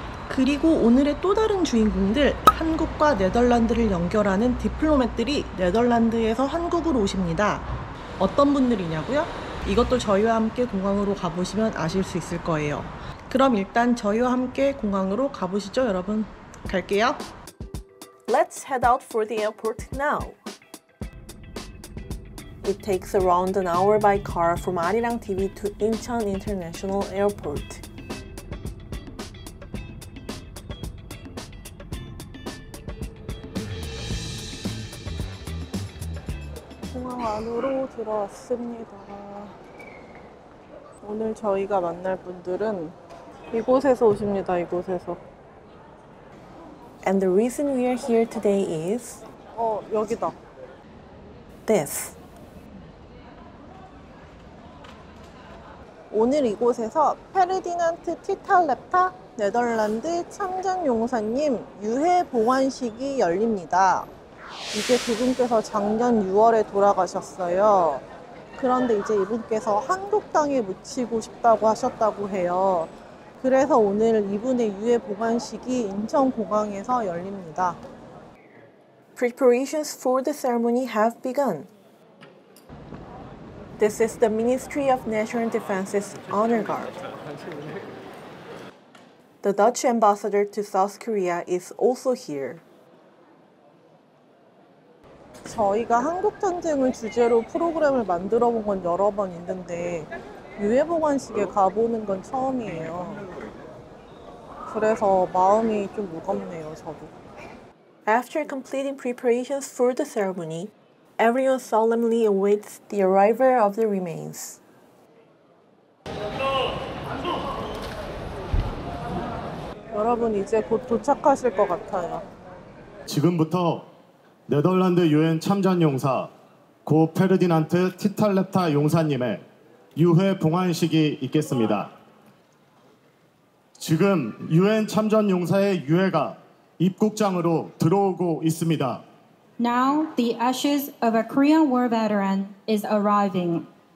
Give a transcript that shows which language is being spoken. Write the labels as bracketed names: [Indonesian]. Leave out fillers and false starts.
[Korean] 그리고 오늘의 또 다른 주인공들, 한국과 네덜란드를 연결하는 디플로맷들이 네덜란드에서 한국으로 오십니다. 어떤 분들이냐고요? 이것도 저희와 함께 공항으로 가보시면 아실 수 있을 거예요. 그럼 일단 저희와 함께 공항으로 가보시죠 여러분. 갈게요. [English] Let's head out for the airport now. It takes around an hour by car from Arirang TV to Incheon International Airport. [Korean] 공항 안으로 들어왔습니다. 오늘 저희가 만날 분들은 이곳에서 오십니다. 이곳에서. [English] And the reason we are here today is [Korean] 여기다. [English] This. [Korean] 오늘 이곳에서 페르디난트 티탈렙타 네덜란드 참전용사님 유해 봉환식이 열립니다. 이제 그분께서 작년 6월에 돌아가셨어요. 그런데 이제 이분께서 한국 땅에 묻히고 싶다고 하셨다고 해요. 그래서 오늘 이분의 유해 봉환식이 인천공항에서 열립니다. [English] Preparations for the ceremony have begun. This is the Ministry of National Defense's Honor Guard. The Dutch ambassador to South Korea is also here. [Korean] 저희가 한국전쟁을 주제로 프로그램을 만들어 본 건 여러 번 있는데 유해봉환식에 가보는 건 처음이에요. 그래서 마음이 좀 무겁네요, 저도. [English] After completing preparations for the ceremony, everyone solemnly awaits the arrival of the remains. [Korean] 여러분 이제 곧 도착하실 것 같아요. 지금부터 네덜란드 유엔 참전용사 고 페르디난트 티탈렙타 용사님의 유해 봉환식이 있겠습니다. 지금 유엔 참전용사의 유해가 입국장으로 들어오고 있습니다. [English] Now the ashes of a Korean War veteran is arriving.